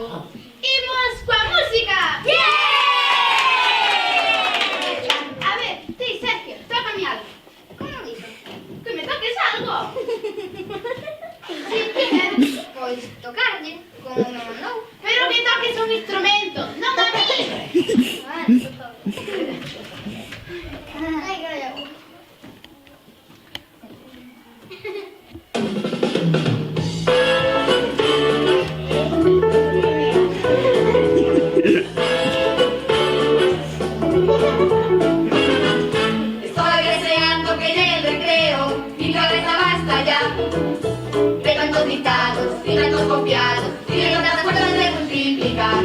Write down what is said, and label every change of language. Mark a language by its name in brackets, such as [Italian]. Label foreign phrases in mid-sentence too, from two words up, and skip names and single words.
[Galician] Imos coa música! A ver, ti, Sergio, tócame algo. [Spanish] Como dice? [Galician] Que me toques algo. Sí, que Pois tocarlle, como me mandou. pero que toques un instrumento, non a mí. Ai, calla. [Spanish] Estoy deseando que llegue el recreo, mi cabeza basta ya de tantos dictados y tantos copiados y de tantas cuentas de multiplicar.